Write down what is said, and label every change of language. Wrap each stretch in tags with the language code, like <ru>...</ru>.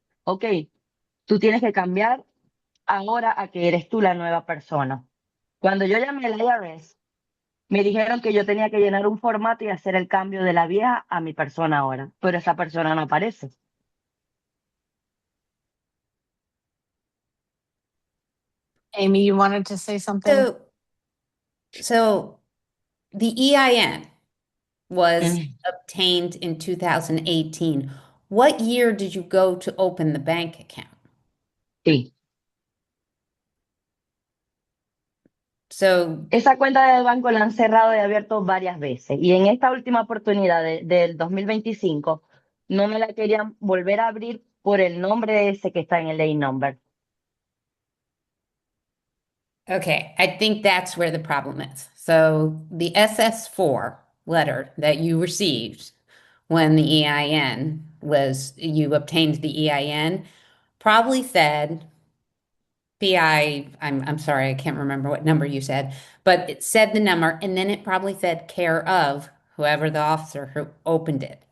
<es>Ok, tú tienes que cambiar ahora a que eres tú la nueva persona. Cuando yo llamé al IRS, me dijeron que yo tenía que llenar un formato y hacer el cambio de la vieja a mi persona ahora, pero esa persona no aparece.</es> <en>Amy, you wanted to say something? So the EIN was Mm, obtained in 2018. What year did you go to open the bank account?</en> <es>sí.</es> <en>So,</en> <es>Esa cuenta de banco la han cerrado y abierto varias veces. Y en esta última oportunidad del 2025, no me la querían volver a abrir por el nombre ese que está en el A-number.</es> <en>okay, I think that's where the problem is. So the SS4 letter that you received when the EIN was, you obtained the EIN, probably said PI, I'm sorry, I can't remember what number you said, but it said the number and then it probably said care of whoever the officer who opened it.</en>